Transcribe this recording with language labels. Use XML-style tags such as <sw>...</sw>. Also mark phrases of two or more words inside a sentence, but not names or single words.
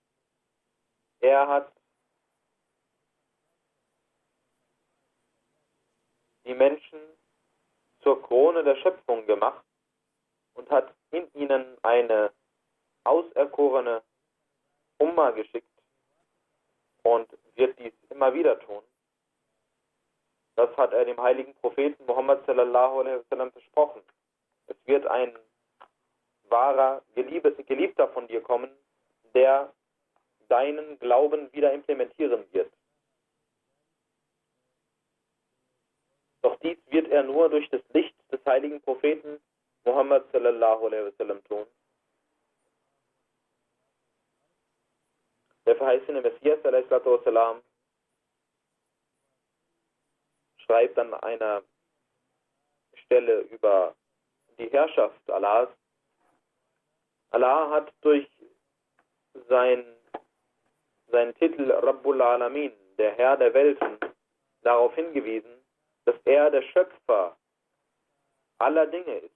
<de>Er hat die Menschen zur Krone der Schöpfung gemacht und hat in ihnen eine auserkorene Umma geschickt und wird dies immer wieder tun. Das hat er dem heiligen Propheten Muhammad</de> <ar>صلى الله عليه وسلم</ar> <de>versprochen. Es wird ein wahrer Geliebter von dir kommen, der deinen Glauben wieder implementieren wird. Doch dies wird er nur durch das Licht des heiligen Propheten Muhammad</de> <ar>صلى الله عليه وسلم</ar> <de>tun. Der verheißene Messias</de> <ar>عليه الصلاة والسلام</ar> <de>schreibt an einer Stelle über die Herrschaft Allahs. Allah hat durch seinen Titel</de> <ar>رب العالمين,</ar> <de>der Herr der Welten, darauf hingewiesen, dass er der Schöpfer aller Dinge ist.</de>